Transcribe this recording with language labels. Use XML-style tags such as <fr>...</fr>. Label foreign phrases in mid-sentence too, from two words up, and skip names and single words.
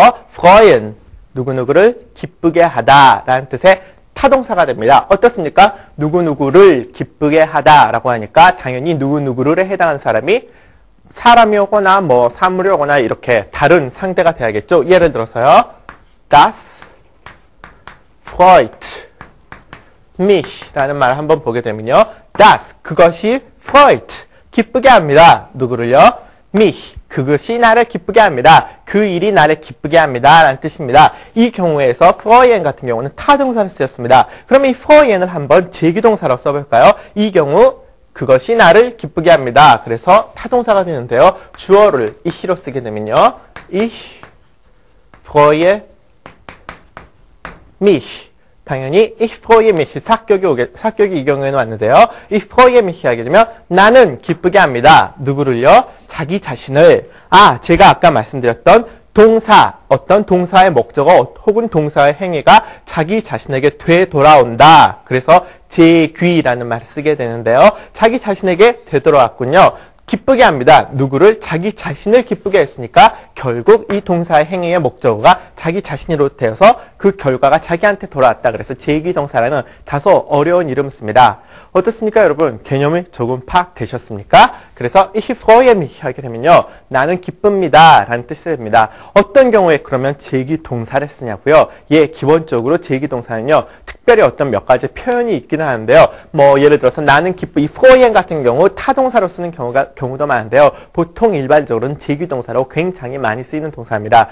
<ko>freuen 누구누구를 기쁘게 하다 라는 뜻의 타동사가 됩니다. 어떻습니까? 누구누구를 기쁘게 하다 라고 하니까 당연히 누구누구를 해당하는 사람이 오거나 뭐 사물이 오거나 이렇게 다른 상대가 돼야겠죠? 예를 들어서요.</ko> <de>Das freut mich</de> <ko>라는 말을 한번 보게 되면요. Das 그것이 freut 기쁘게 합니다. 누구를요? mich 그것이 나를 기쁘게 합니다. 그 일이 나를 기쁘게 합니다. 라는 뜻입니다. 이 경우에서 freuen 같은 경우는 타동사를 쓰였습니다. 그럼 이 freuen을 한번 제기동사로 써볼까요? 이 경우 그것이 나를 기쁘게 합니다. 그래서 타동사가 되는데요. 주어를 ich로 쓰게 되면요.</ko> <de>Ich freue mich 당연히 ich freue mich</de> <ko>사격이 이 경우에는 왔는데요.</ko> <de>ich freue mich</de> <ko>하게 되면 나는 기쁘게 합니다. 누구를요? 자기 자신을 제가 아까 말씀드렸던 동사, 어떤 동사의 목적어 혹은 동사의 행위가 자기 자신에게 되돌아온다. 그래서 제귀라는 말을 쓰게 되는데요. 자기 자신에게 되돌아왔군요. 기쁘게 합니다. 누구를? 자기 자신을 기쁘게 했으니까 결국 이 동사의 행위의 목적어가 자기 자신으로 되어서 그 결과가 자기한테 돌아왔다. 그래서 제기동사라는 다소 어려운 이름을 씁니다. 어떻습니까, 여러분? 개념이 조금 파악되셨습니까? 그래서</ko> <de>ich freue mich</de> <ko>하게 되면요. 나는 기쁩니다. 라는 뜻이 됩니다. 어떤 경우에 그러면 제기동사를 쓰냐고요? 예, 기본적으로 제기동사는요. 특별히 어떤 몇 가지 표현이 있기는 하는데요. 뭐 예를 들어서 나는 이 freuen 같은 경우 타동사로 쓰는 경우도 많은데요. 보통 일반적으로는 제기동사로 굉장히 많이 쓰이는 동사입니다.</ko>